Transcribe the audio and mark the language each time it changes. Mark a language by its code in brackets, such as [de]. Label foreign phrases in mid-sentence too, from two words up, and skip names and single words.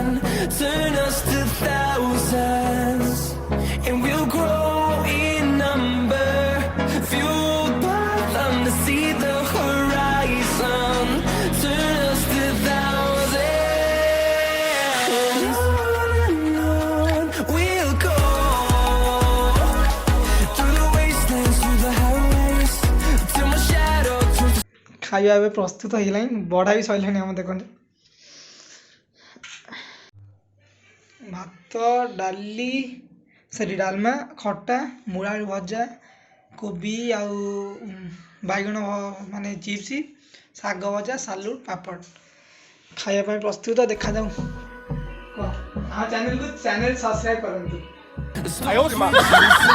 [en] Turn us to thousands, and we'll grow in number, fueled by them to see the horizon. Turn us to thousands, on we'll go through the wastelands, through the highways, till my shadow turns to [or] खाଇବା ଏବେ ପ୍ରସ୍ତୁତ ହେଇଗଲାଣି ବଢ଼ା ବି ସରିଲାଣି ଆମ ଦେଖନ୍ତୁ ଭାତ ଡାଲି ସରି ଡାଲମା ଖଟା ମୂଳା ଆଳୁ ଭଜା କୋବି ଆଉ ବାଇଗଣ ମାନେ ଚିପ୍ସ ଶାଗ ଭଜା ସାଲୁଟ ପାପଡ଼ ଖାଇବା ପାଇଁ ପ୍ରସ୍ତୁତ ଦେଖାଯାଉ ଆମ ଚ୍ୟାନେଲକୁ ସବସ୍କ୍ରାଇବ୍ କରନ୍ତୁ